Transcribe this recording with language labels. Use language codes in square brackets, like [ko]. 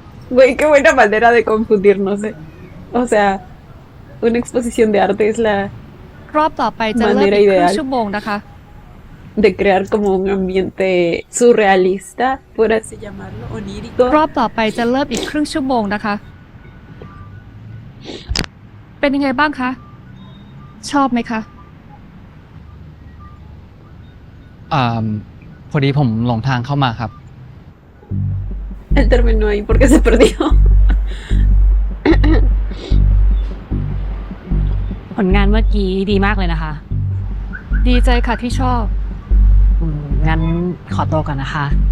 [es] Güey, qué buena manera de confundirnos, ¿eh? O sea, una exposición de arte es la [th] รอบต่อไปจะเริ่มอีกครึ่งชั่วโมงนะคะ [es] de crear como un ambiente surrealista, por así llamarlo, onírico. [th] รอบต่อไปจะเริ่มอีกครึ่งชั่วโมงนะคะ เป็นยังไงบ้างคะ ชอบไหมคะ พอดีผมหลงทางเข้ามาครับ [es] Él terminó ahí porque se perdió. [th] ผลงานเมื่อกี้ดีมากเลยนะคะ ดีใจค่ะที่ชอบ งั้นขอตัวก่อนนะคะ